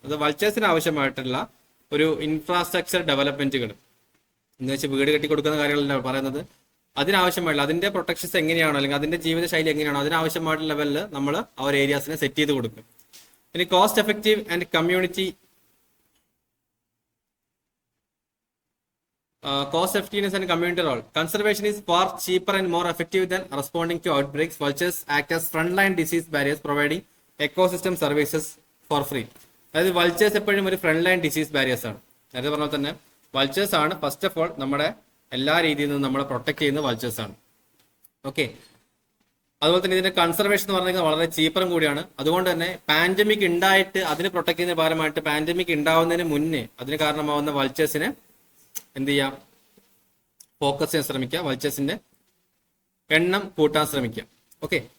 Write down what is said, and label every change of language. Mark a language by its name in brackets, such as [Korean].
[Malayalam] അത് വൾച്ചേഴ്സിന് ആവശ്യമായിട്ടുള്ള ഒരു ഇൻഫ്രാസ്ട്രക്ചർ ഡെവലപ്മെന്റുകൾ എന്ന് വെച്ചാൽ വീട് കെട്ടി കൊടുക്കുന്ന കാര്യങ്ങളല്ല പറയുന്നത്. അതിനാവശ്യമായിട്ടുള്ള അതിന്റെ പ്രൊട്ടക്ഷൻസ് എങ്ങനെയാണോ അല്ലെങ്കിൽ അതിന്റെ ജീവിതശൈലി എങ്ങനെയാണോ അതിനാവശ്യമായിട്ടുള്ള ലെവലിൽ നമ്മൾ ആ ഒരു ഏരിയാസിനെ സെറ്റ് ചെയ്ത് കൊടുക്കും. [English] ഇനി cost effective and community cost effectiveness and community role. Conservation is far cheaper and more effective than responding to outbreaks. Vultures act as frontline disease barriers, providing ecosystem services for free. [Malayalam] അതായത് vultures എപ്പോഴും ഒരു front line disease barriers ആണ്. നേരത്തെ പറഞ്ഞാൽ തന്നെ vultures ആണ് first of all നമ്മുടെ എല്ലാ രീതിയിൽ നിന്നും നമ്മളെ പ്രൊട്ടക്ട് ചെയ്യുന്ന വൾച്ചേഴ്സ് ആണ്. ഓക്കെ, അതുപോലെ തന്നെ ഇതിന്റെ കൺസർവേഷൻ എന്ന് പറഞ്ഞാൽ വളരെ ചീപ്പറും കൂടിയാണ്. അതുകൊണ്ട് തന്നെ പാൻഡമിക് ഉണ്ടായിട്ട് അതിനെ പ്രൊട്ടക്ട് ചെയ്യുന്നതിന് പകരമായിട്ട് പാൻഡമിക് ഉണ്ടാവുന്നതിന് മുന്നേ അതിന് കാരണമാവുന്ന വൾച്ചേഴ്സിനെ എന്ത് ചെയ്യാം, ഫോക്കസ് ചെയ്യാൻ ശ്രമിക്കുക, വൾച്ചേഴ്സിന്റെ എണ്ണം കൂട്ടാൻ ശ്രമിക്കുക. ഓക്കെ,